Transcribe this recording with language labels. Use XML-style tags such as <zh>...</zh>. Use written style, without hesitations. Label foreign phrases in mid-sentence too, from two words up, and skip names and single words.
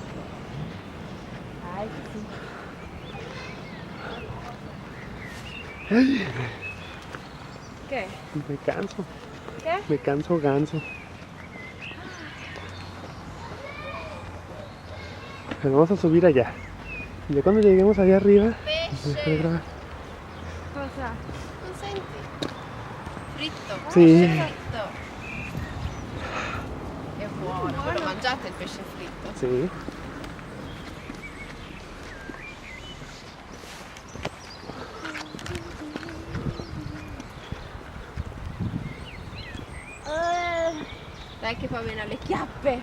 <es>Ay, sí. ¿Qué? Me canso. ¿Qué? Me canso ganso. Pero vamos a subir allá. Y ya cuando lleguemos allá arriba, vamos a grabar.</es> <it>Cosa? Non senti? Fritto. Sì. Fritto. È buono. Voi lo mangiate il pesce fritto?</it> <es>Sí.</es> <it>Dai che fa bene alle chiappe.</it>